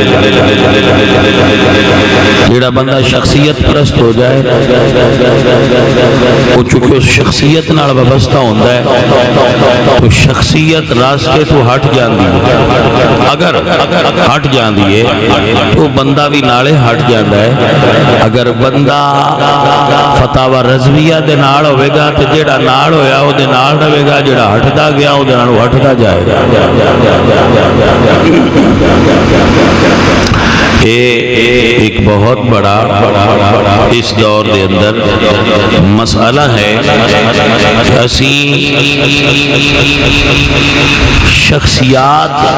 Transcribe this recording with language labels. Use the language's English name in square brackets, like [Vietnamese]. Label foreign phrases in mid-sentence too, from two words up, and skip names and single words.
[Punjabi] جیڑا بندہ شخصیت پرست ہو جائے [Urdu] وہ چونکہ اس [Punjabi] شخصیت نال وابستہ ہوندا ہے تو شخصیت راستے تو ہٹ جاندی ہے، اگر ہٹ جاندی ہے تو بندہ بھی نالے ہٹ جاندا ہے۔ اگر بندہ فتاوی رضویہ دے نال ہوے گا تے جیڑا نال ہویا او دے نال رہے گا، جیڑا ہٹدا گیا او دے نال ہٹدا جائے گا۔ ایک بہت بڑا اس دور دے اندر مسئلہ ہے کہ اسی شخصیات